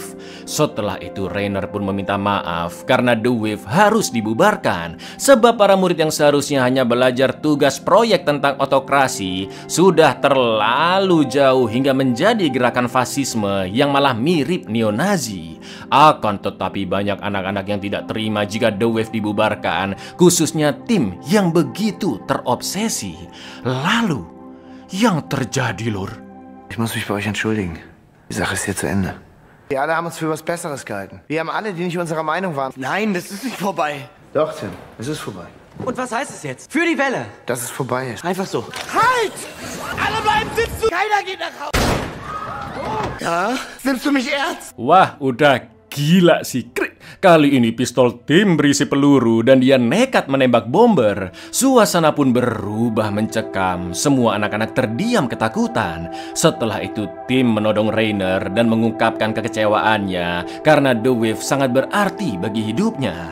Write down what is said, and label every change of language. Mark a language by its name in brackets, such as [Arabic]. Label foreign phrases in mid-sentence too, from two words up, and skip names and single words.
[Indonesian] Setelah itu Rainer pun meminta maaf karena The Wave harus dibubarkan sebab para murid yang seharusnya hanya belajar tugas proyek tentang otokrasi sudah terlalu jauh hingga menjadi gerakan fasisme yang malah mirip neo-Nazi. Akan tetapi banyak anak-anak yang tidak terima jika The Wave dibubarkan, khususnya tim yang begitu terobsesi. Lalu yang terjadi, Lur? [German] Ich muss mich bei euch entschuldigen. Die Sache ist hier zu Ende. Wir alle haben uns für was Besseres gehalten. Wir haben alle, die nicht unserer Meinung waren. Nein, das ist nicht vorbei. Doch, Tim, es ist vorbei. Und was heißt es jetzt? Für die Welle. Dass es vorbei ist. Einfach so. Halt! Alle bleiben sitzen! Keiner geht nach Hause! Ja? Nimmst du mich ernst? [Indonesian] Wah, udah gila sih. Kali ini pistol Tim berisi peluru dan dia nekat menembak Bomber. Suasana pun berubah mencekam. Semua anak-anak terdiam ketakutan. Setelah itu Tim menodong Rainer dan mengungkapkan kekecewaannya karena The Wave sangat berarti bagi hidupnya.